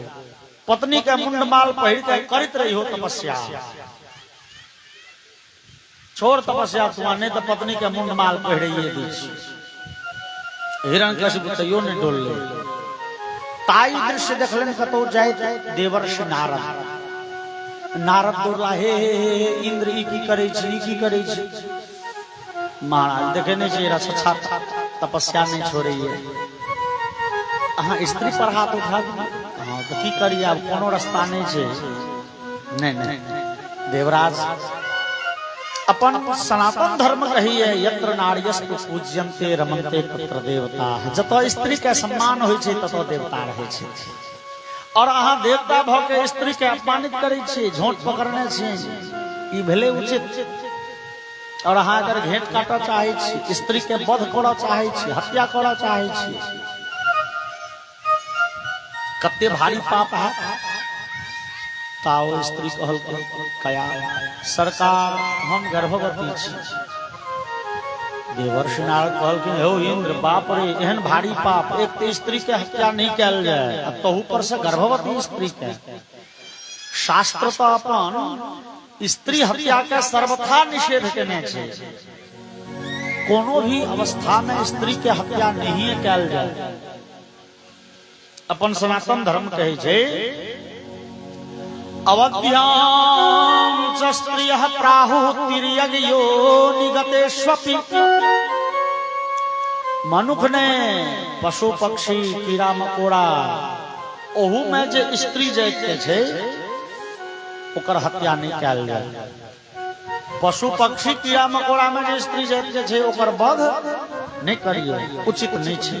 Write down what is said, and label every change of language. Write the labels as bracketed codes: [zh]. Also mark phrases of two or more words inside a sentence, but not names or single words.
[mai] पत्नी के मुंड माल पहिर के करत रही हो तपस्या, छोड़ तपस्या तुम नहीं तो पत्नी के मुंड माल पहिरिए दी। हिरण्यकशिपु तैयो नहीं डोल ले। ताई दृश्य देखलन कतो जाय देवर्षि नारद, नारद बोला हे इंद्र ई की करे छी, ई की करे छी। महाराज देखे नहीं चाहिए रक्षा तपस्या नहीं छोड़िए। हाँ स्त्री पर हाथ उठा, हाँ तो की करिए, अब कोनो रास्ता नहीं छे। नहीं नहीं देवराज अपन सनातन धर्म कही है, [sa] यत्र नार्यस्तु पूज्यन्ते रमन्ते तत्र देवता। [mai] जतो स्त्री के सम्मान होय छे ततो देवता रहे छे। और अहाँ देवता भाव के स्त्री के अपमानित करे छे, झोंट पकड़ने छे, ई भेले उचित। और अहाँ अगर घेंट काटा चाहे छी, स्त्री के वध करा चाहे छी, हत्या करा चाहे छी, कते भारी पाप है। ताओ स्त्री कहल कया सरकार हम गर्भवती छी। देवर्षि नारद कहल कि हो इंद्र बाप रे एहन भारी पाप, एक तो स्त्री के हत्या नहीं कैल जाए, अब तहु पर से गर्भवती स्त्री के। शास्त्र तो अपन स्त्री हत्या के सर्वथा निषेध केने छे, कोनो भी अवस्था में स्त्री के हत्या नहीं कैल जाए। अपन सनातन धर्म कहे छे [sa] अवध्याम च स्त्रियः प्राहुः तिर्यग्यो निगतेष्वपि। [mai] मनुख ने पशु पक्षी कीड़ा मकोड़ा ओहू में जे स्त्री जाति छे ओकर हत्या नहीं कैल जाए। पशु पक्षी कीड़ा मकोड़ा में जे स्त्री जाति छे ओकर वध नहीं करिए, उचित नहीं छे।